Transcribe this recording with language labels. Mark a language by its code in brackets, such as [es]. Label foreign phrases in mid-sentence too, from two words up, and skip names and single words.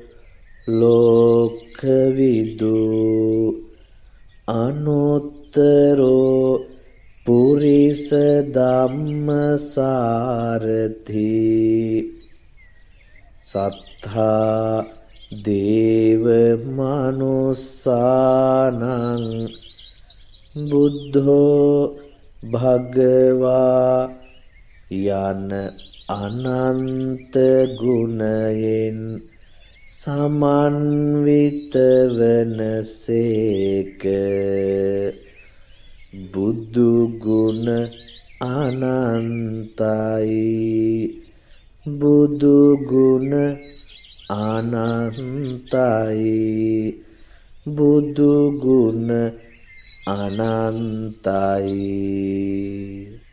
[pi] ලෝකවිදු අනුත්තරෝ පුරිස ධම්මසාරථි සත්තා දේව මනුස්සානං බුද්ධෝ භගවා [si] යන අනන්ත ගුණයෙන් සමන්විත වනසේක. බුදු ගුණ අනන්තයි බුදු ගුණ අනන්තයි බුදු ගුණ අනන්තයි.